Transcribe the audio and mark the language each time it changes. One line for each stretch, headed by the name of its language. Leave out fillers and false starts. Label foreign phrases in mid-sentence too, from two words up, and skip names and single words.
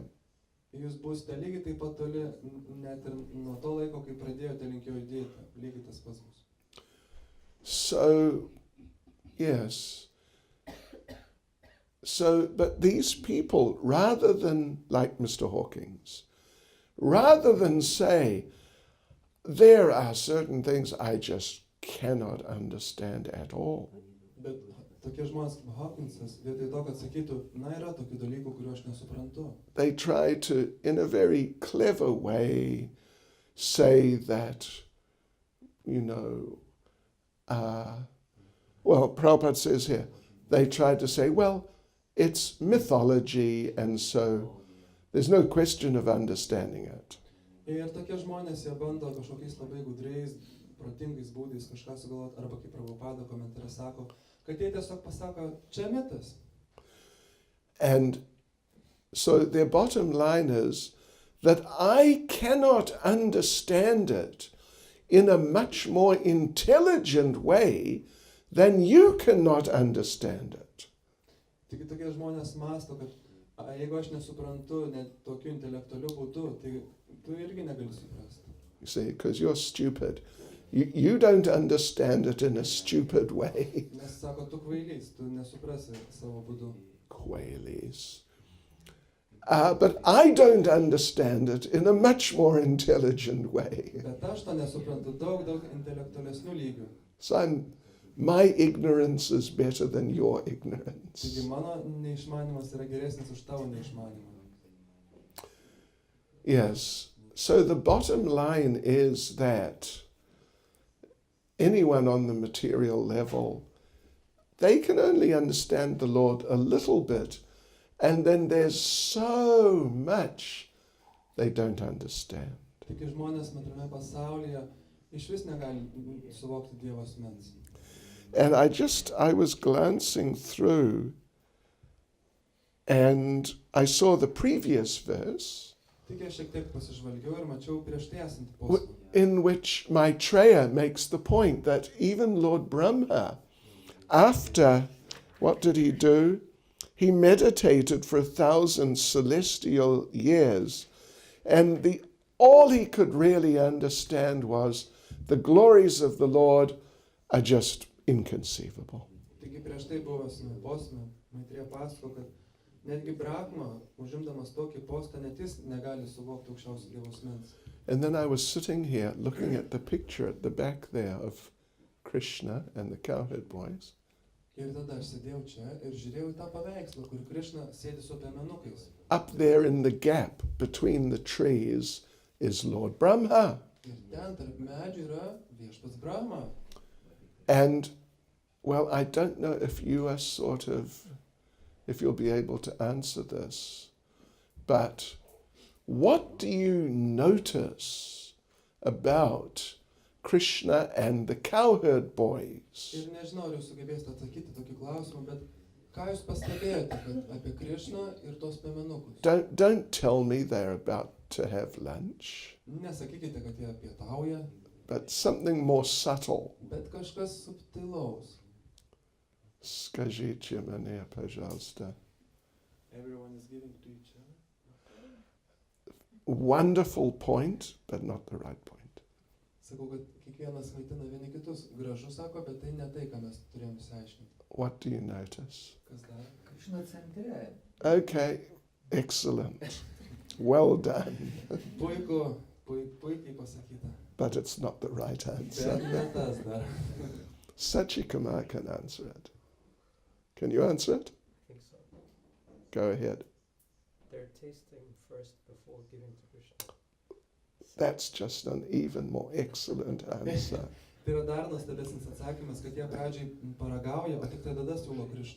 Lithuanian: Jūs būsite lygiai taip pat toli, net ir nuo to laiko, kai pradėjote link jo judėti, lygiai tas pats bus.
English: So, yes. So, but these people, rather than, like Mr. Hawkins, rather than say, there are certain things I just cannot understand at all.
Lithuanian: Bet tokie žmonės kaip Hawkinsas, vietoj to, kad sakytų, na yra tokių dalykų, kuriuos aš nesuprantu.
English: They try to, in a very clever way, say that, well, Prabhupada says here, they try to say, well, it's mythology, and so there's no question of understanding it.
Lithuanian: Ir tokie žmonės, jie bando kažkokiais labai gudriais, protingais būdais kažką sugalvoti, arba kaip Prabhupada komentare sako, kad jie tiesiog pasako, čia mitas.
English: And so their bottom line is that I cannot understand it in a much more intelligent way than you cannot understand it.
Lithuanian: Taigi tokie žmonės mąsto, kad jeigu aš nesuprantu net tokiu intelektualiu būdu, tai tu irgi negali suprasti.
English: You see, because you're stupid You don't understand it in a stupid way.
Lithuanian: Nes sako, tu kvailys, tu nesuprasi savo būdu. Quailies.
English: But I don't understand it in a much more intelligent way.
Lithuanian: Bet aš to nesuprantu daug intelektualesnių lygių.
English: So my ignorance is better than your ignorance.
Lithuanian: Taigi mano neišmanimas yra geresnis už tavo neišmanimą.
English: Yes. So the bottom line is that anyone on the material level, they can only understand the Lord a little bit, and then there's so much they don't understand.
Lithuanian: Taigi žmonės materialiame pasaulyje išvis negali suvokti Dievo asmens.
English: And I was glancing through, and I saw the previous verse,
Lithuanian: Taigi aš šiek tiek pasižvalgiau ir mačiau prieš tai esantį posmą,
English: in which Maitreya makes the point that even Lord Brahma, after, what did he do? He meditated for 1,000 celestial years, and all he could really understand was the glories of the Lord are just inconceivable.
Lithuanian: Taigi prieš tai buvęs posme, Maitrėja pasako, kad netgi Brahma, užimdamas tokį postą, net jis negali suvokti aukščiausio Dievo asmens.
English: And then I was sitting here looking at the picture at the back there of Krishna and the cowherd boys.
Lithuanian: Ir tada aš sėdėjau čia ir žiūrėjau į tą paveikslą, kur Krishna sėdi su piemenukais.
English: Up there in the gap between the trees is Lord Brahma.
Lithuanian: Ir ten tarp medžių yra viešpats Brahma.
English: And, well, I don't know if you are if you'll be able to answer this, but what do you notice about Krishna and the cowherd boys?
Lithuanian: Ir nežinau, ar jūs sugebėsite atsakyti tokį klausimą, bet ką jūs pastebėjote apie Krishną ir tos piemenukus?
English: Don't tell me they're about to have lunch,
Lithuanian: Nesakykite, kad jie pietauja,
English: but something more subtle.
Lithuanian: bet kažkas subtilaus.
Russian: Скажите мне, пожалуйста.
English: Everyone is giving to each other. Wonderful point, but not the right point.
Lithuanian: Sakau, kad kiekvienas maitina vieni kitus. Gražu sako, bet tai ne tai, ką mes turėjom išsiaiškinti.
English: What do you notice?
Lithuanian: Kas dar?
English: Krishna centre. Okay, excellent. Well done.
Lithuanian: Puikiai pasakyta.
English: But it's not the right
Lithuanian: Bet
English: answer.
Lithuanian: ne tas dar.
English: Sachikumar can answer it. Can you answer it? I think so. Go ahead. They're tasting first before giving to Krishna. That's just an even more excellent answer.
Lithuanian: Tai yra dar nuostabesnis atsakymas, kad jie pradžiai paragauja, o tik tai tada siūlo Krishnai.